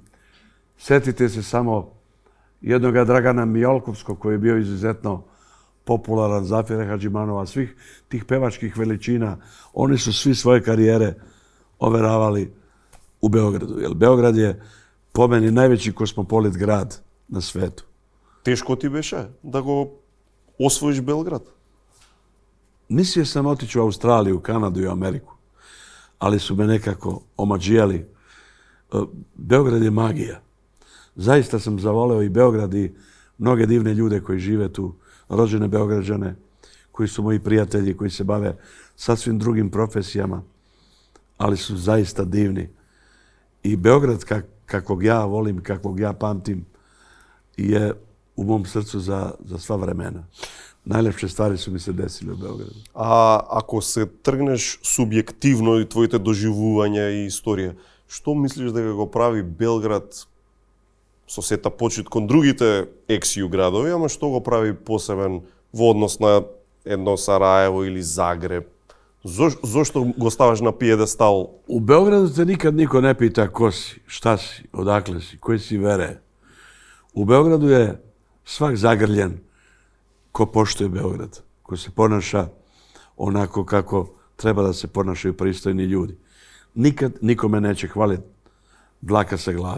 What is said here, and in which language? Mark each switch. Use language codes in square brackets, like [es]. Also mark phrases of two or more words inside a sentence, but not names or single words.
[sr] Sjetite se samo jednoga Dragana Mijolkovskog koji je bio izuzetno popularan, Zafira Hadžimanova, svih tih pevačkih veličina. Oni su svi svoje karijere overavali u Beogradu. Jer Beograd je po meni najveći kosmopolit grad na svetu. [mk] Тешко ти беше да го освоиш Белград? [sr] Mislio sam otići u Australiju, Kanadu i Ameriku, ali su me nekako omađijali. Beograd je magija. Zaista sam zavoleo i Beograd i mnoge divne ljude koji žive tu, rođene Beograđane, koji su moji prijatelji, koji se bave sasvim drugim profesijama, ali su zaista divni. I Beograd, kakvog ja volim, kakvog ja pamtim, je u mom srcu za sva vremena. Najlepše stvari su mi se desile u Beogradu. [mk] А ако се тргнеш субјективно и твоите доживувања и историја, што мислиш дека го прави Белград со сета почит кон другите екс-ју градови, ама што го прави посебен во однос на едно Сараево или Загреб? Зошто го ставаш на пиедестал? [sr] U Beogradu te nikad niko ne pita ko si, šta si, odakle si, koji si vere. U Beogradu je svak zagrljen ko poštuje Beograd, ko se ponaša onako kako treba da se ponašaju pristojni ljudi. Nikad nikome neće hvaliti dlaka sa glave.